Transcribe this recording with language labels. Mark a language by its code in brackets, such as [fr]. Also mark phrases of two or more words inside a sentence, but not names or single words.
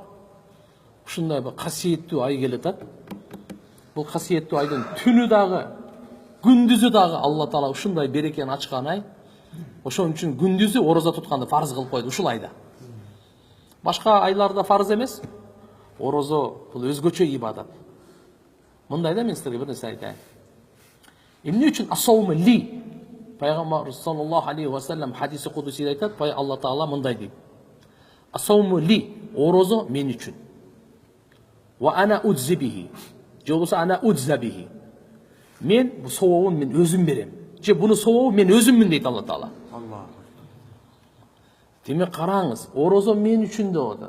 [ky] Ушундай бир касиеттүү ай келет. Бул касиеттүү айдын түнү дагы, күндүзү дагы Алла Таала ушундай берекени ачкан ай. Ошон үчүн күндүзү ороза тутканды фарыз кылып койду ушул айда. Башка айларда фарыз эмес. Орозо бул өзгөчө ибадат. Мындай да мен силерге бир нерсе айтайын. Эмне үчүн [ar] الصوم لي? [ky] Пайгамбар [ar] صلى الله عليه وسلم [ky] хадиси кудусиде айтат, Алла Таала мындай дейт. [ar] الصوم لي, [ky] орозо мен үчүн. [ar] وأنا أجزي به. [ky] Же болсо [ar] أنا أجزى به. [ky] Мен бу сообун мен өзүм берем. Же буну сообу мен өзүммүн дейт Алла Таала. Демек караңыз, орозо мен үчүн деп атат.